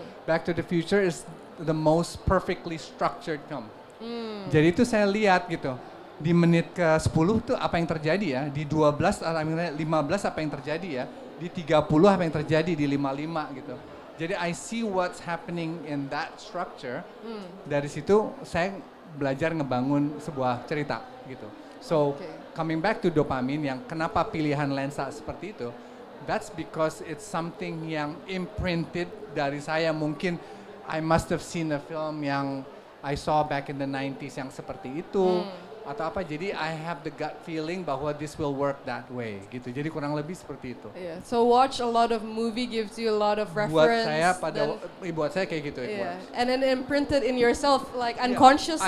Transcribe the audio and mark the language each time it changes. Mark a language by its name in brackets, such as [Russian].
[English] Back to the Future is the most perfectly structured film. [Indonesian] Jadi itu saya lihat gitu, di menit ke-10 tuh apa yang terjadi ya, di 12 atau 15 apa yang terjadi ya, di 30 apa yang terjadi, di 55 gitu. Jadi [English] I see what's happening in that structure, [Indonesian] dari situ saya belajar ngebangun sebuah cerita gitu. [English] So coming back to dopamine, [Indonesian] yang kenapa pilihan lensa seperti itu, [English] that's because it's something yang imprinted dari saya. Mungkin I must have seen a film yang I saw back in the 90s yang seperti itu, atau apa, jadi I have the gut feeling bahwa this will work that way gitu. [Indonesian] Jadi kurang lebih seperti itu. [English] Yeah. So watch a lot of movie gives you a lot of [Indonesian] Buat [English] reference. [Indonesian] saya kayak gitu. [English] Yeah. And then imprinted in yourself like unconsciously.